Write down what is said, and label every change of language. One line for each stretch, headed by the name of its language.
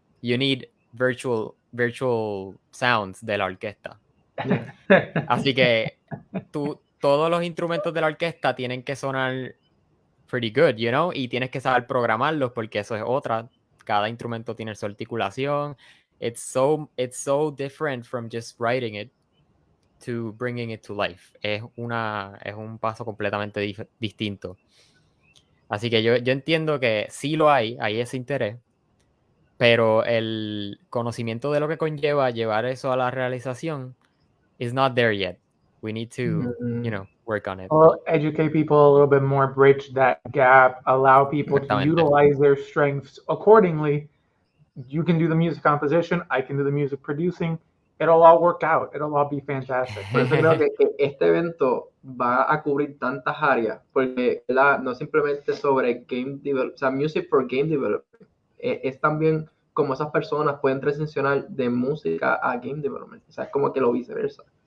English: You need virtual sounds
Spanish: de la orquesta. Así que todos los instrumentos de la orquesta tienen que sonar
English: pretty good, you know,
Spanish: y tienes que saber programarlos porque eso es otra. Cada instrumento tiene su articulación.
English: It's so different from just writing it to bringing it to life.
Spanish: Es un paso completamente distinto. Así que yo entiendo que sí lo hay ese interés, pero el conocimiento de lo que conlleva llevar eso a la realización
English: is not there yet. We need to, work on it. Well, educate people a little bit more, bridge that gap, allow people to utilize their strengths accordingly. You can do the music composition, I can do the music producing. It'll all work out. It'll all be fantastic.
Spanish: Por eso creo que este evento va a cubrir tantas áreas, porque no simplemente sobre game development, o sea, music for game development, es también como esas personas pueden transicionar de música a game development, o sea, es como que lo viceversa.